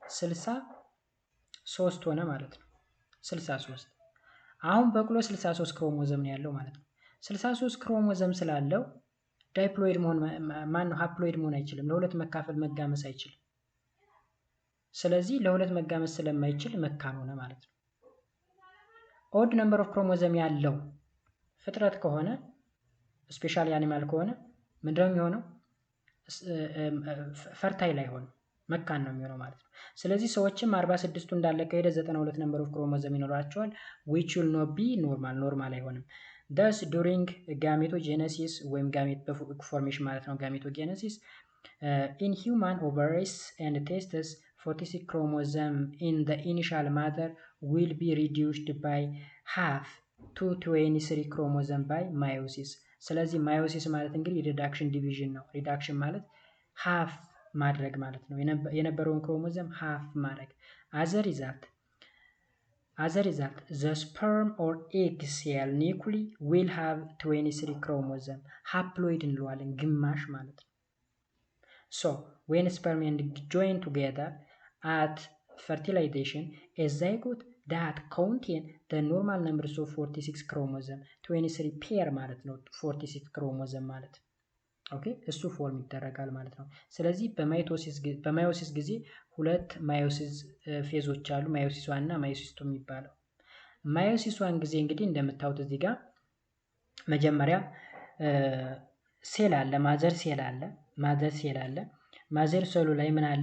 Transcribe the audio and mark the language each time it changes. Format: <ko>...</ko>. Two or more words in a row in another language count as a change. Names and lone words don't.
<am>63 ሆነ ማለት ነው። 63 አሁን በቅሎ 63 ክሮሞዞም ነው ያለው ማለት ነው። 63 ክሮሞዞም ስላለው ዳይፕሎይድ መሆን ማነው ሃፕሎይድ መሆን አይችልም። ለሁለት መካፈል መጋመስ አይችልም። ስለዚህ ለሁለት መጋመስ ስለማይችል መካን ሆነ ማለት ነው።</am> <en>odd number of chromosome</en> <am>ያለው ፍጥረት ከሆነ</am> <en>specially animal</en> <am>ከሆነ ምንድነው የሚሆነው? ፈርታይል አይሆንም፣ መካን ነው የሚሆነው ማለት ነው። ስለዚህ ሰዎችም 46ቱ እንዳለ ከሄደ 92</am> <en>number of chromosome</en> <am>ይኖራቸዋል</am> <en>which will not be</en> <am>ኖርማል አይሆንም።</am> <en>thus during gametogenisis</en> <am>ወይም ጋሜት ፎርሜሽን ማለት ነው ጋሜቶጌኔሲስ</am> <en>in human ovaries and testes 46 chromosome in the initial mother will be reduced by half to 23 chromosome by meiosis።</en> <am>ስለዚህ ማዮሲስ ማለት እንግዲህ ሪዳክሽን ዲቪዥን ነው። ሪዳክሽን ማለት ሃፍ ማድረግ ማለት ነው። የነበረውን ክሮሞዘም ሃፍ ማድረግ። አዘር</am> <en>ሪዛልት the sperm or egg cell nuclei will have 23 chromosome haploid</en> <am>እንለዋለን፣ ግማሽ ማለት ነው።</am> <en>so when sperm and join together at fertilization a zygote that contain the normal numbers of 46 chromosome 23 pair</en> <am>ማለት ነው 46 ክሮሞዘም ማለት ኦኬ፣ እሱ ፎርም ይደረጋል ማለት ነው። ስለዚህ በማዮሲስ ጊዜ ሁለት ማዮሲስ ፌዞች አሉ፣ ማዮሲስ 1 እና ማዮሲስ 2 የሚባለው። ማዮሲስ 1 ጊዜ እንግዲህ እንደምታዩት እዚህ ጋር መጀመሪያ ሴል አለ፣</am> <en>mother cell</en> <am>አለ።</am> <en>mother cell</en> <am>ላይ ምን አለ?</am>